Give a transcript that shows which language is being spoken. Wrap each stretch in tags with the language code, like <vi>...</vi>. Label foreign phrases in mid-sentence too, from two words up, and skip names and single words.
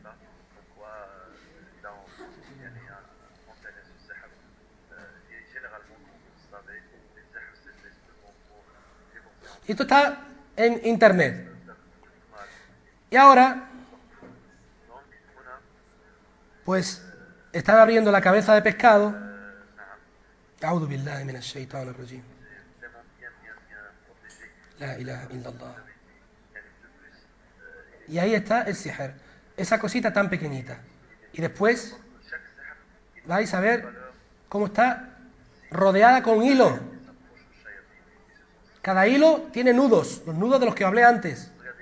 <es>Y esto está en internet. Y ahora, pues, están abriendo la cabeza de pescado.</es> <ar>أعوذ بالله من الشيطان الرجيم. لا إله إلا الله.</ar> <es>Y ahí está el sihr. Esa cosita tan pequeñita. Y después vais a ver cómo está rodeada con hilo. Cada hilo tiene nudos, los nudos de los que hablé antes.</es>